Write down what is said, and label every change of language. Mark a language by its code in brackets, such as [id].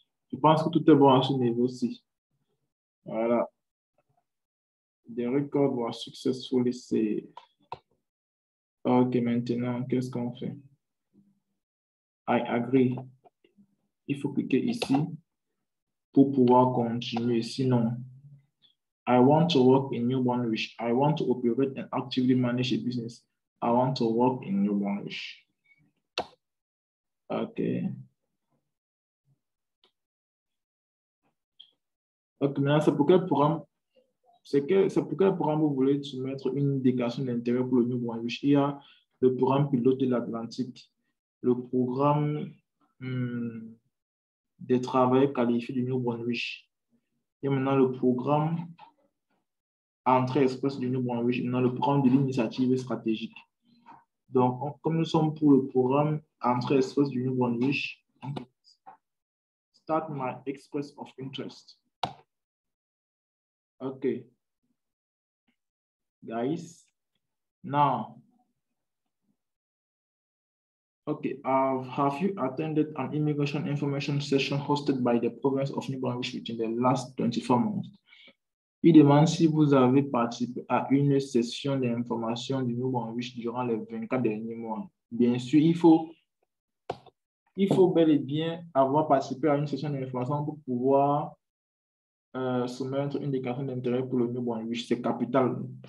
[fr] Je pense que tout est bon à ce niveau-ci. Voilà. [en] The record was successfully saved. [fr] OK, maintenant, qu'est-ce qu'on fait? [en] I agree. [fr] Il faut cliquer ici pour pouvoir continuer. [en] Sinon, I want to work in New Brunswick. I want to operate and actively manage a business. I want to work in New Brunswick. OK. [fr] OK, maintenant, c'est pour quel programme? C'est pour quel programme vous voulez soumettre une déclaration d'intérêt pour le New Brunswick? Il y a le programme pilote de l'Atlantique, le programme des travailleurs qualifiés du New Brunswick. Il y a maintenant le programme Entrée Express du New Brunswick, maintenant le programme de l'initiative stratégique. Donc, comme nous sommes pour le programme Entrée Express du New Brunswick, [en] Start my express of interest. Okay. Guys, now, okay, have you attended an immigration information session hosted by the province of New Brunswick within the last 24 months? [fr] Il demande si vous avez participé à une session d'information du New Brunswick durant les 24 derniers mois. Bien sûr, il faut bel et bien avoir participé à une session d'information pour pouvoir soumettre une déclaration d'intérêt pour le New Brunswick. C'est capital.